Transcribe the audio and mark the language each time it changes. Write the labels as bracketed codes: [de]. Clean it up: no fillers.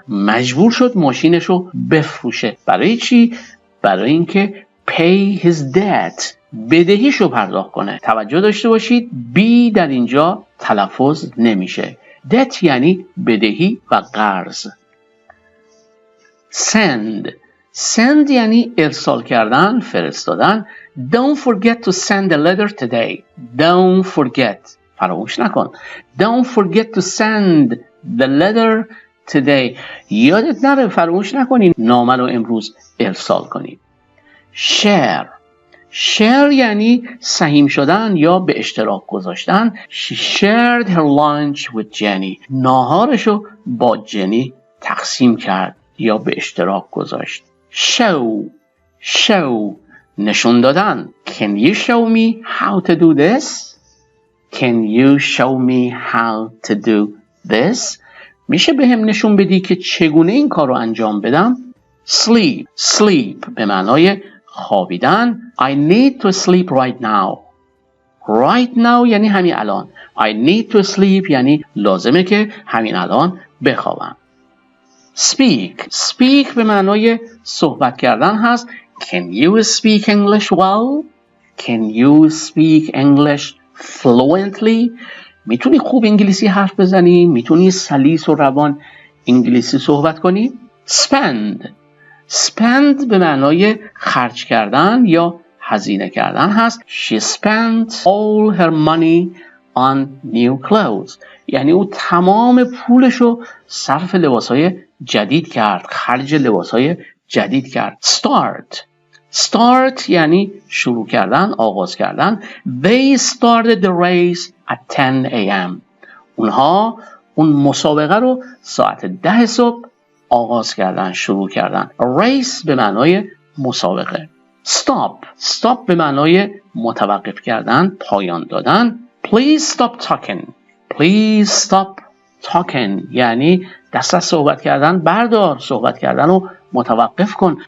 [fa] مجبور شد ماشینش رو بفروشه. برای چی؟ برای اینکه [en] pay his debt. [fa] بدهیش رو پرداخت کنه. توجه داشته باشید B در اینجا تلفظ نمیشه. debt یعنی بدهی و قرض. [en] send [fa] یعنی ارسال کردن، فرستادن. [en] Don't forget to send a letter today. Don't forget. [fa] فراموش نکن. [en] Don't forget to send the letter today. [fa] یادت نره فراموش نکنی نامه رو امروز ارسال کنی. share یعنی سهیم شدن یا به اشتراک گذاشتن. [en] She shared her lunch with Jenny. [fa] ناهارشو با جنی تقسیم کرد یا به اشتراک گذاشت. show نشون دادن. [en] Can you show me how to do this? Can you show me how to do this? [fa] میشه به هم نشون بدی که چگونه این کار رو انجام بدم؟ sleep به معنای خوابیدن. [en] I need to sleep right now. Right now [fa] یعنی همین الان. [en] I need to sleep [fa] یعنی لازمه که همین الان بخوابم. speak به معنای صحبت کردن هست. [en] Can you speak English well? Can you speak English fluently? [fa] میتونی خوب انگلیسی حرف بزنی؟ میتونی سلیس و روان انگلیسی صحبت کنی؟ spend به معنای خرج کردن یا هزینه کردن هست. [en] She spent all her money on new clothes. [fa] یعنی او تمام پولشو صرف لباسهای جدید کرد، خرج لباسهای جدید کرد. start یعنی شروع کردن، آغاز کردن. [en] They started the race at 10 a.m. [fa] اونها اون مسابقه رو ساعت 10 صبح آغاز کردن، شروع کردن. race به معنای مسابقه. stop به معنای متوقف کردن، پایان دادن. [en] Please stop talking [fa] یعنی دست از صحبت کردن بردار، صحبت کردن رو متوقف کن.